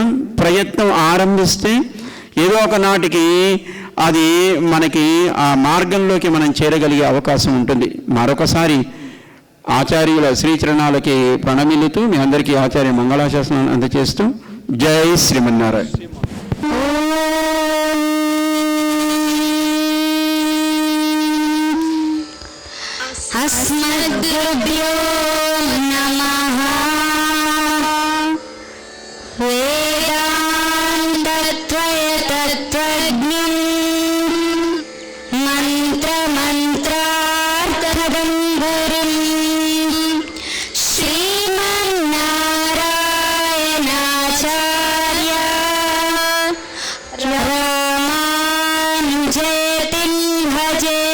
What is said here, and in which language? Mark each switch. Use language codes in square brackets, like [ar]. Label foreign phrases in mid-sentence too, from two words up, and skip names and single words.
[te] ప్రయత్నం ఆరంభిస్తే ఏదో ఒక నాటికి అది మనకి ఆ మార్గంలోకి మనం చేరగలిగే అవకాశం ఉంటుంది. మరొకసారి ఆచార్యుల శ్రీచరణాలకి ప్రణమిల్లుతూ మీ అందరికీ ఆచార్య మంగళాశాసనాన్ని అందజేస్తూ జై శ్రీమన్నారాయణ. [sa] अस्मद्गुरुभ्यो नमः. वेदान्तत्वयतत्त्वज्ञं मन्त्रमन्त्रार्थदं गुरुं श्रीमन्नारायणाचार्य रामानुजयतिं भजे.